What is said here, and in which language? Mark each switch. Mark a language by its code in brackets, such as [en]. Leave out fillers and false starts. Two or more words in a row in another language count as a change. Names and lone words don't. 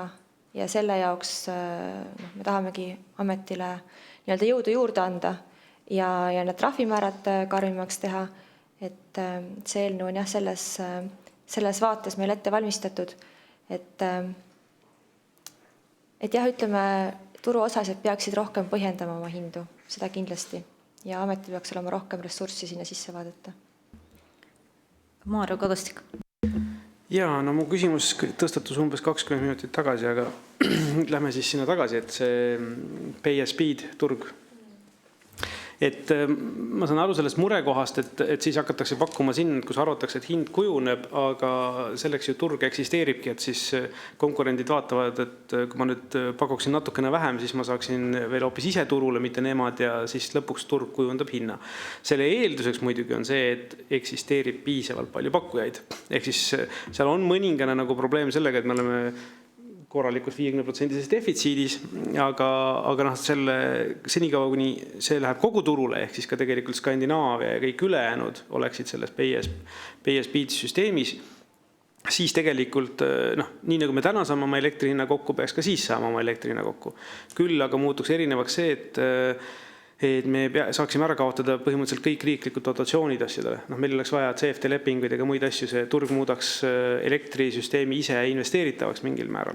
[et] Ja selle jaoks me tahamegi ametile jõudu juurde anda ja need trahvimäärad karmimaks teha, et see eelnõu on jah selles vaates meil ette valmistatud, et jah, ütleme, turuosalised peaksid rohkem põhjendama oma hindu, seda kindlasti, ja ametil peaks olema rohkem ressurssi sinna sisse vaadata. Maarja Kadastik. Jaa, no mu küsimus tõstatus umbes 20 minutit tagasi, aga lähme siis sinna tagasi, et see [en] pay as speed [et] turg. Et ma saan aru sellest murekohast, et siis hakatakse pakkuma sinna, kus arvatakse, et hind kujuneb, aga selleks ju turg eksisteeribki, et siis konkurendid vaatavad, et kui ma nüüd pakuksin natukene vähem, siis ma saaksin veel hoopis ise turule, mitte nemad, ja siis lõpuks turg kujundab hinna. Selle eelduseks muidugi on see, et eksisteerib piisavalt palju pakkujaid. Ehk siis seal on mõningane nagu probleem sellega, et me oleme korralikult 50% defitsiidis, aga selle senikaua, kuni see läheb kogu turule, ehk siis ka tegelikult Skandinaavia ja kõik ülejäänud oleksid selles [en] pay as speed [et] süsteemis, siis tegelikult, nii nagu me täna saame oma elektrihinna kokku, peaks ka siis saama oma elektrihinna kokku. Küll aga muutuks erinevaks see, et me saaksime ära kaotada põhimõtteliselt kõik riiklikud dotatsioonid asjadele. Meil oleks vaja CFD lepinguid ega muid asju, see turg muudaks elektrisüsteemi ise investeeritavaks mingil määral.